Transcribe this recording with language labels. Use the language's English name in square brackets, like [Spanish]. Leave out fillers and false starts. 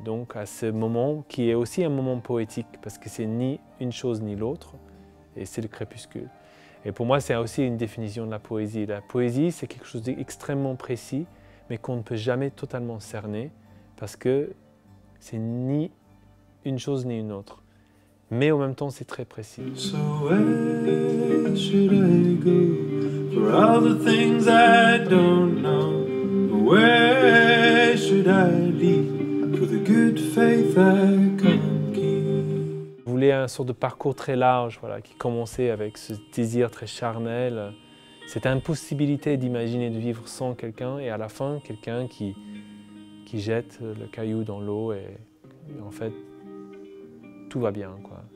[French] Donc à ce moment qui est aussi un moment poétique parce que c'est ni une chose ni l'autre et c'est le crépuscule. Et pour moi, c'est aussi une définition de la poésie. La poésie, c'est quelque chose d'extrêmement précis, mais qu'on ne peut jamais totalement cerner, parce que c'est ni une chose ni une autre. Mais en même temps, c'est très précis. [English] So where should I go for all the things I don't know? Where should I lead for the good faith I can't? [French] Je voulais un sort de parcours très large, voilà, qui commençait avec ce désir très charnel, cette impossibilité d'imaginer de vivre sans quelqu'un et à la fin, quelqu'un qui jette le caillou dans l'eau et en fait, tout va bien, quoi.